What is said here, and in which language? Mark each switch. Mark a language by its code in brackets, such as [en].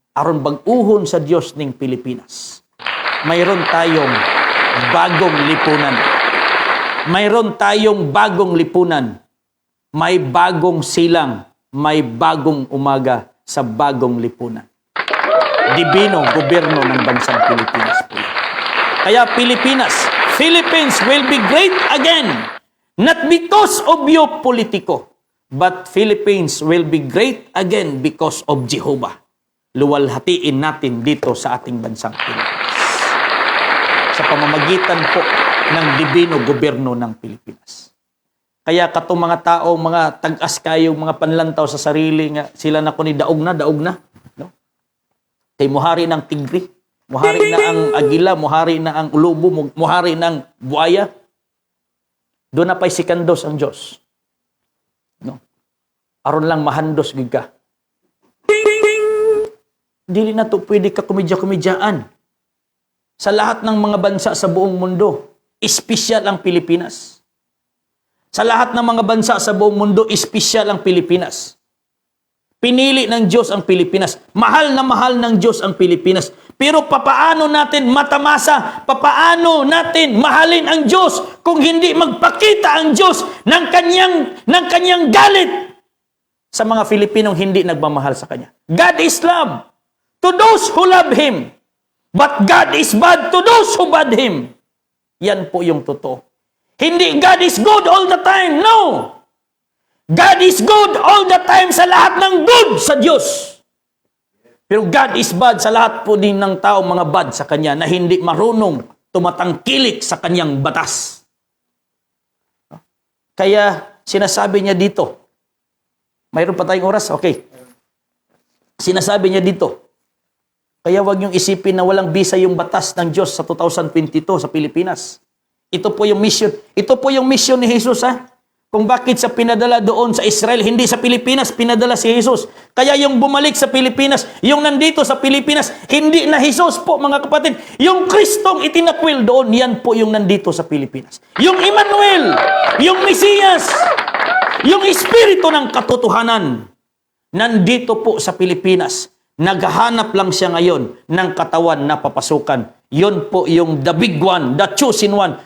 [ceb] Aron bag-uhon sa Diyos ning Pilipinas. [tl] Mayroon tayong bagong lipunan. Mayroon tayong bagong lipunan. May bagong silang, may bagong umaga sa bagong lipunan. Dibino gobyerno ng bansang Pilipinas po. [en] Kaya Philippines will be great again. Not because of you, politiko, but Philippines will be great again because of Jehovah. [tl] Luwalhatiin natin dito sa ating bansang Pilipinas. Sa pamamagitan po ng dibino gobyerno ng Pilipinas. [ceb] Kaya katong mga tao, mga tag-as kayong mga panlantaw sa sarili nga, sila na kuni daog na. No? Kay muhari ng tigri, muhari na ang agila, muhari na ang ulubo, muhari na ang buaya. Doon na pa'y sikandos ang Diyos. No? Aron lang mahandos gid ka. Dili na to pwede ka komedya-komedyaan. [tl] Sa lahat ng mga bansa sa buong mundo, espesyal ang Pilipinas. Sa lahat ng mga bansa sa buong mundo, espesyal ang Pilipinas. Pinili ng Diyos ang Pilipinas. Mahal na mahal ng Diyos ang Pilipinas. Pero papaano natin matamasa? Papaano natin mahalin ang Diyos kung hindi magpakita ang Diyos ng kanyang galit sa mga Filipinong hindi nagmamahal sa Kanya? [en] God is love to those who love Him. But God is bad to those who bad Him. [tl] Yan po yung totoo. Hindi [en] God is good all the time. [tl] No! [en] God is good all the time [tl] sa lahat ng good sa Diyos. Pero [en] God is bad [tl] sa lahat po din ng tao, mga bad sa Kanya, na hindi marunong tumatangkilik sa Kanyang batas. Kaya sinasabi niya dito, mayroon pa tayong oras? Okay. Sinasabi niya dito, kaya wag niyong isipin na walang bisa yung batas ng Diyos sa 2022 sa Pilipinas. Ito po yung mission. Ito po yung mission ni Jesus, ha? Kung bakit sa pinadala doon sa Israel, hindi sa Pilipinas pinadala si Jesus. Kaya yung bumalik sa Pilipinas, yung nandito sa Pilipinas, hindi na Jesus po, mga kapatid. Yung Kristong itinakwil doon, yan po yung nandito sa Pilipinas. Yung Emmanuel, yung Mesiyas, yung Espiritu ng katotohanan, nandito po sa Pilipinas. Naghahanap lang siya ngayon ng katawan na papasukan. Yun po yung [en] the big one, the chosen one.